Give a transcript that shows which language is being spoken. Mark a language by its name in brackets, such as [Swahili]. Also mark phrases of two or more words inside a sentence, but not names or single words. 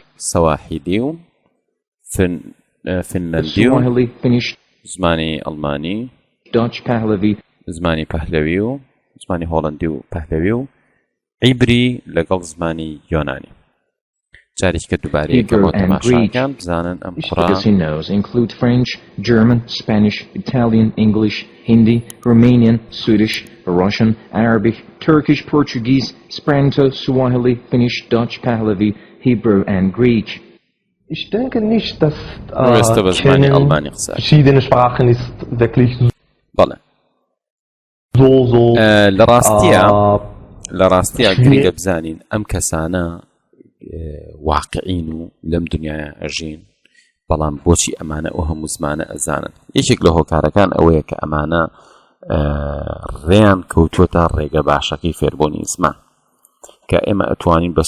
[Central Kurdish] سەواحیلی و فنلەندی و [English] Swahili, Finnish, [Central Kurdish] زمانی ئەڵمانی، [English] Dutch, Pahlavi, [Central Kurdish] زمانی پەهلەوی و زمانی هۆڵەندی و پەهلەوی و عیبری لەگەڵ زمانی یۆنانی. جارێککە دووبارەیەکە بۆ تەماشاکان بزانن ئەم قوڕا [English] languages he knows include French, German, Spanish, Italian, English, Hindi, Romanian, Swedish, Russian, Arabic, Turkish, Portuguese, Esperanto, Swahili, Finnish, Dutch, Pahlavi, Hebrew, and Greek. [German] Ich denke nicht, dass Kennen verschiedene Sprachen ist wirklich [Central Kurdish] بەڵێ so لە ڕاستیە گرنگە بزانین ئەم کەسانە واقعین و لەم دنیاە ئەژین، بەڵام بۆچی ئەمانە ئەو هەموو زمانە ئەزانن. یەکێک لە هۆکارەکان ئەوەیە کە ئەمانە ڕێیان کەوتووەتە ڕێگە باشەکەی فێربوونی زمان، کە ئێمە ئەتوانین بە